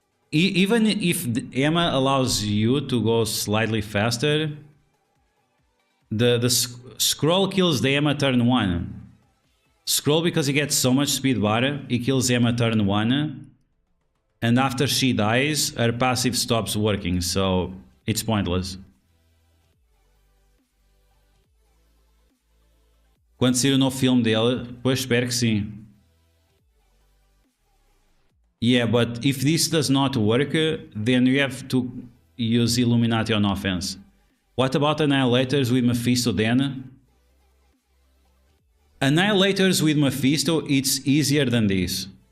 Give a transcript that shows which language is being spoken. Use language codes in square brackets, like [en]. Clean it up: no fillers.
[en] Even if Emma allows you to go slightly faster, the scroll kills the Emma turn 1. Scroll, because he gets so much speed bar, he kills Emma turn 1. And after she dies, her passive stops working, so it's pointless. [pt] Quando sair o novo filme dela, pois espero que sim. [en] Yeah, but if this does not work, then you have to use Illuminati on offense. What about Annihilators with Mephisto then? Annihilators with Mephisto, it's easier than this.